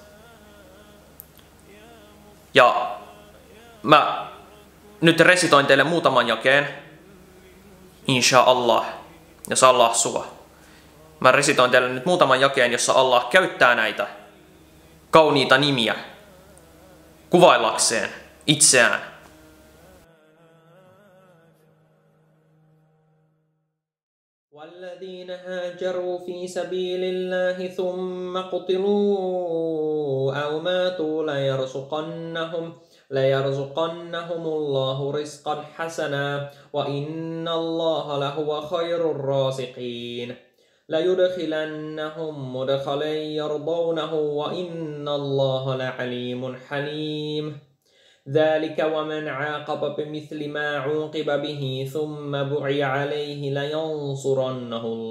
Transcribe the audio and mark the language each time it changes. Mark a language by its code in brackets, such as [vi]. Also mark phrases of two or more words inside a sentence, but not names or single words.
[fi] Ja mä nyt resitoin teille muutaman jakeen, [ar] إن شاء الله, [fi] jos Allah suo. Mä resitoin teille nyt muutaman jakeen, jossa Allah käyttää näitä kauniita nimiä kuvaillakseen itseään. [ar] والذين هاجروا في سبيل الله ثم قتلوا أو ماتوا ليرزقنهم الله رزقا حسنا وإن الله لهو خير الرازقين ليدخلنهم مدخلا يرضونه وإن الله لعليم حليم ذلك ومن عاقب بمثل ما عوقب به ثم بغي عليه لينصرنه